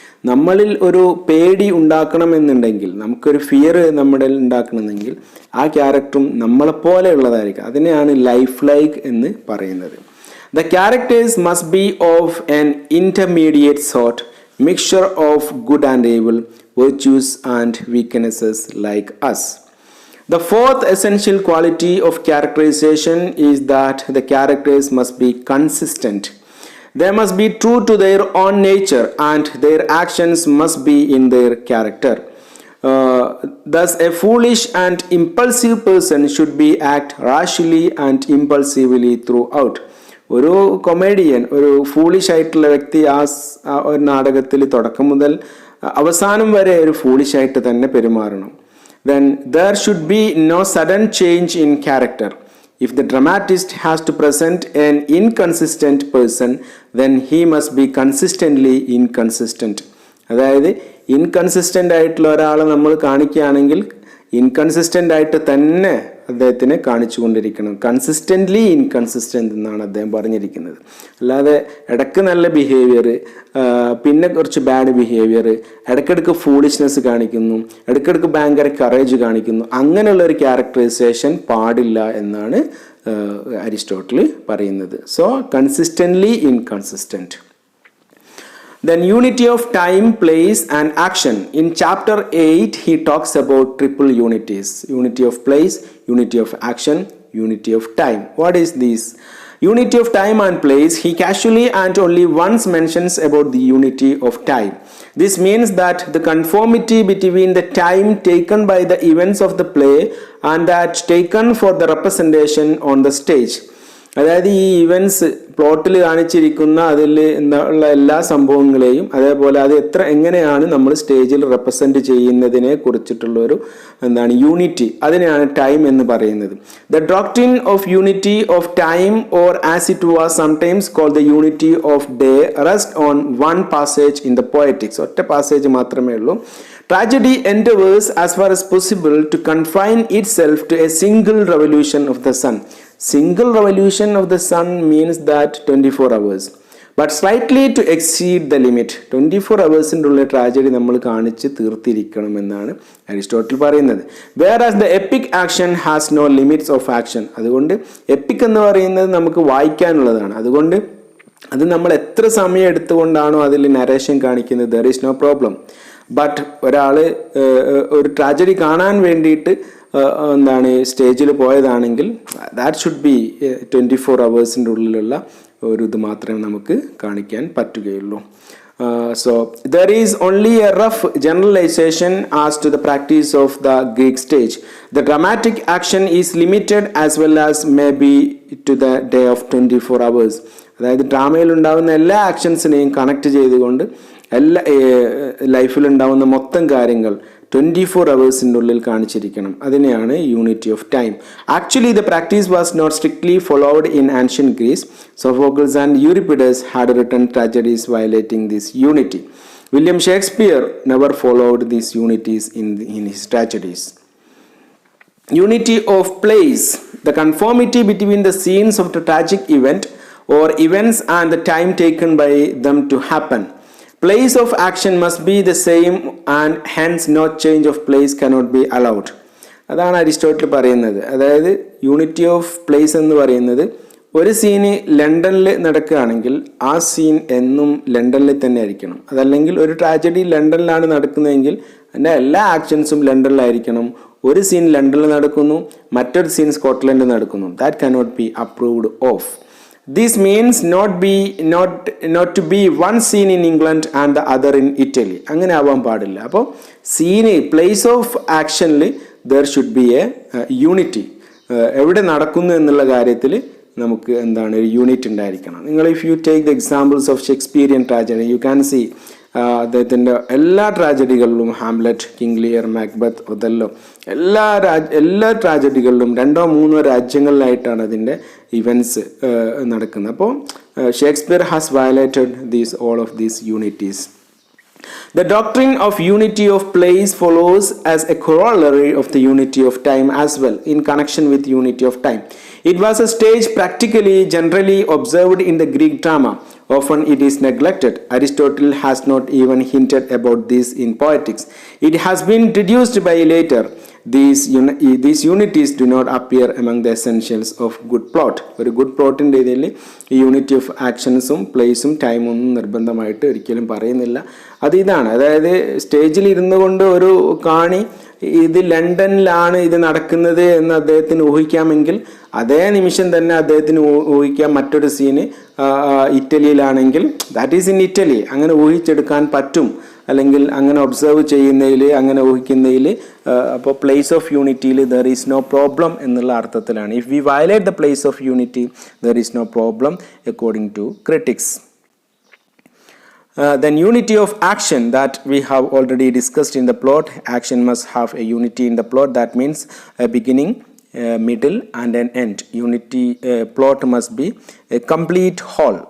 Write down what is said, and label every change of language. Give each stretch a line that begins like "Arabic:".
Malayalam: നമ്മളിൽ ഒരു പേടി ഉണ്ടാക്കണം എന്നുണ്ടെങ്കിൽ, നമുക്കൊരു ഫിയർ നമ്മുടെ ഉണ്ടാക്കണമെങ്കിൽ ആ ക്യാരക്ടറും നമ്മളെപ്പോലെയുള്ളതായിരിക്കും. അതിനെയാണ് ലൈഫ് ലൈക്ക് എന്ന് പറയുന്നത്.
English: The characters must be of an intermediate sort, mixture of good and evil, virtues and weaknesses like us. The fourth essential quality of characterization is that the characters must be consistent. They must be true to their own nature and their actions must be in their character. Thus, a foolish and impulsive person should be act rashly and impulsively throughout.
Malayalam: ഒരു comedian, ഒരു foolish ആയിട്ടുള്ള വ്യക്തി ആ ഒരു നാടകത്തിൽ തുടക്കം മുതൽ അവസാനം വരെ ഒരു ഫൂളിഷ് ആയിട്ട് തന്നെ പെരുമാറണം.
English: Then there should be no sudden change in character. If the dramatist has to present an inconsistent person, then he must be consistently inconsistent.
Malayalam: അതായത് ഇൻകൺസിസ്റ്റൻ്റ് ആയിട്ടുള്ള ഒരാളെ നമ്മൾ കാണിക്കുകയാണെങ്കിൽ ഇൻകൺസിസ്റ്റൻ്റ് ആയിട്ട് തന്നെ അദ്ദേഹത്തിനെ കാണിച്ചുകൊണ്ടിരിക്കണം. കൺസിസ്റ്റൻ്റ്ലി ഇൻകൺസിസ്റ്റൻ്റ് എന്നാണ് അദ്ദേഹം പറഞ്ഞിരിക്കുന്നത്. അല്ലാതെ ഇടയ്ക്ക് നല്ല ബിഹേവിയർ, പിന്നെ കുറച്ച് ബാഡ് ബിഹേവിയർ, ഇടയ്ക്കിടയ്ക്ക് ഫൂളിഷ്നെസ് കാണിക്കുന്നു, ഇടയ്ക്കിടയ്ക്ക് ഭയങ്കര കറേജ് കാണിക്കുന്നു, അങ്ങനെയുള്ള ഒരു ക്യാരക്ടറൈസേഷൻ പാടില്ല എന്നാണ് അരിസ്റ്റോട്ടിൽ പറയുന്നത്.
English: So consistently inconsistent. Then unity of time, place and action. In chapter 8 he talks about triple unities: unity of place, unity of action, unity of time. What is this? Unity of time and place he casually and only once mentions about the unity of time. This means that the conformity between the time taken by the events of the play and that taken for the representation on the stage.
Malayalam: അതായത് ഈ events പ്ലോട്ടിൽ കാണിച്ചിരിക്കുന്ന അതിൽ ഉള്ള എല്ലാ സംഭവങ്ങളെയും അതേപോലെ അത് എങ്ങനെയാണ് നമ്മൾ സ്റ്റേജിൽ റെപ്രസെന്റ് ചെയ്യുന്നതിനെ കുറിച്ചിട്ടുള്ളൊരു യൂണിറ്റി, അതിനെയാണ് ടൈം എന്ന് പറയുന്നത്.
English: The doctrine of unity of time or as it was sometimes called the unity of day rest on one passage in the poetics.
Malayalam: ഒറ്റ പാസേജ് മാത്രമേ ഉള്ളൂ.
English: Tragedy endeavors as far as possible to confine itself to a single revolution of the sun. Single revolution of the sun means that 24 hours. But slightly to exceed the limit.
Malayalam: 24 hours ഉള്ള tragedy നമ്മൾ കാണിച്ച് തീർത്തിരിക്കണമെന്നാണ് Aristotle പറയുന്നത്.
English: Whereas the epic action has no limits of action.
Malayalam: അതുകൊണ്ട് EPIC എന്ന് പറയുന്നത് നമുക്ക് വായിക്കാനുള്ളതാണ്. അതുകൊണ്ട് അത് നമ്മൾ എത്ര സമയം എടുത്തുകൊണ്ടാണോ അതിൽ നരേഷൻ കാണിക്കുന്നത്,
English: there is no problem.
Malayalam: But ഒരാൾ ഒരു ട്രാജഡി കാണാൻ വേണ്ടിയിട്ട് സ്റ്റേജിൽ പോയതാണെങ്കിൽ
English: that should be
Malayalam: 24 hours ഉള്ളിലുള്ള ഒരു ഇത് മാത്രമേ നമുക്ക് കാണിക്കാൻ പറ്റുകയുള്ളൂ.
English: So there is only a rough generalization as to the practice of the Greek stage. The dramatic action is limited as well as maybe to the day of 24 hours.
Malayalam: അതായത് ഡ്രാമയിൽ ഉണ്ടാകുന്ന എല്ലാ ആക്ഷൻസിനെയും കണക്ട് ചെയ്തുകൊണ്ട് എല്ലാ ലൈഫിലുണ്ടാവുന്ന മൊത്തം കാര്യങ്ങൾ 24 hours ഉള്ളിൽ കാണിച്ചിരിക്കണം. അതിനെയാണ്
English: Unity of time. Actually the practice was not strictly followed in ancient Greece. Sophocles and Euripides had written tragedies violating this unity. William Shakespeare never followed these unities in his tragedies. Unity of place, the conformity between the scenes of the tragic event or events and the time taken by them to happen. Place of action must be the same and hence no change of place cannot be allowed.
Malayalam: അതാണ് Aristotle പറയുന്നത്. അതായത് unity of place എന്ന് പറയുന്നത്, ഒരു scene ലണ്ടനിൽ നടക്കുകയാണെങ്കിൽ ആ scene എന്നും ലണ്ടനിൽ തന്നെ ആയിരിക്കണം. അതല്ലെങ്കിൽ ഒരു ട്രാജഡി ലണ്ടനിലാണ് നടക്കുന്നതെങ്കിൽ അതിൻ്റെ എല്ലാ ആക്ഷൻസും ലണ്ടനിലായിരിക്കണം. ഒരു സീൻ ലണ്ടനിൽ നടക്കുന്നു, മറ്റൊരു സീൻ സ്കോട്ട്ലൻഡിൽ നടക്കുന്നു.
English: That cannot be approved of. This means not to be one scene in England and the other in Italy.
Malayalam: അങ്ങനെ ആവാൻ പാടില്ല. അപ്പോൾ scene place of ആക്ഷനിൽ
English: there should be a unity.
Malayalam: എവിടെ നടക്കുന്നു എന്നുള്ള കാര്യത്തിൽ നമുക്ക് ഒരു യൂണിറ്റ് ഉണ്ടായിരിക്കണം. നിങ്ങൾ
English: if you take the examples of Shakespearean tragedy, you can see
Malayalam: അദ്ദേഹത്തിൻ്റെ എല്ലാ ട്രാജഡികളിലും, Hamlet, king Lear, Macbeth, Othello, എല്ലാ ട്രാജഡികളിലും 2-3 രാജ്യങ്ങളിലായിട്ടാണ് അതിൻ്റെ ഇവൻറ്റ്സ് നടക്കുന്നത്.
English: അപ്പോൾ Shakespeare has violated all of these unities. The doctrine of unity of place follows as a corollary of the unity of time as well, in connection with unity of time. It was a stage practically generally observed in the Greek drama. Often it is neglected. Aristotle has not even hinted about this in Poetics. It has been deduced by later. These unities do not appear among the essentials of good plot.
Malayalam: ഒരു good പ്ലോട്ടിൻ്റെ ഇതിൽ ഈ unity of ആക്ഷൻസും പ്ലേസും ടൈമും ഒന്നും നിർബന്ധമായിട്ട് ഒരിക്കലും പറയുന്നില്ല. ഇതാണ്, അതായത് സ്റ്റേജിൽ ഇരുന്നു കൊണ്ട് ഒരു കാണി ഇത് ലണ്ടനിലാണ് ഇത് നടക്കുന്നത് എന്ന് അദ്ദേഹത്തിന് ഊഹിക്കാമെങ്കിൽ അതേ നിമിഷം തന്നെ അദ്ദേഹത്തിന് ഊഹിക്കാം മറ്റൊരു scene ഇറ്റലിയിലാണെങ്കിൽ
English: That is in Italy.
Malayalam: അങ്ങനെ ഊഹിച്ചെടുക്കാൻ പറ്റും, അല്ലെങ്കിൽ അങ്ങനെ ഒബ്സർവ് ചെയ്യുന്നതിൽ, അങ്ങനെ ഊഹിക്കുന്നതിൽ. അപ്പോൾ place of യൂണിറ്റിയിൽ
English: there is no problem
Malayalam: എന്നുള്ള അർത്ഥത്തിലാണ്.
English: If we violate the place of unity there is no problem according to critics. Then unity of action that we have already discussed in the plot. Action must have a unity in the plot. That means a beginning, middle and an end. Unity plot must be a complete whole.